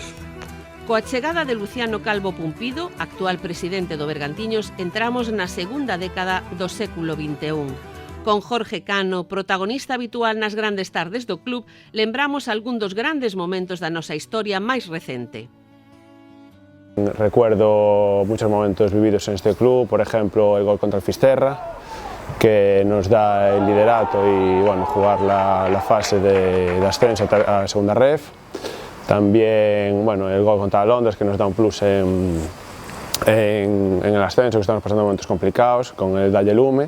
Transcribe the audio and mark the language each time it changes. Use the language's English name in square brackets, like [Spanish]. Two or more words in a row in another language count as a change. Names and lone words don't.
[Galician] Coa chegada de Luciano Calvo Pumpido, actual presidente do Bergantiños, entramos na segunda década do século XXI. Con Jorge Cano, protagonista habitual nas grandes tardes do club, lembramos algún dos grandes momentos da nosa historia máis recente. [Spanish] Recuerdo muchos momentos vividos en este club, por ejemplo el gol contra el Fisterra, que nos da el liderato y bueno, jugar la fase de ascenso a segunda ref. También bueno, el gol contra Londres, que nos da un plus en el ascenso, que estamos pasando momentos complicados con el Dalle Lume.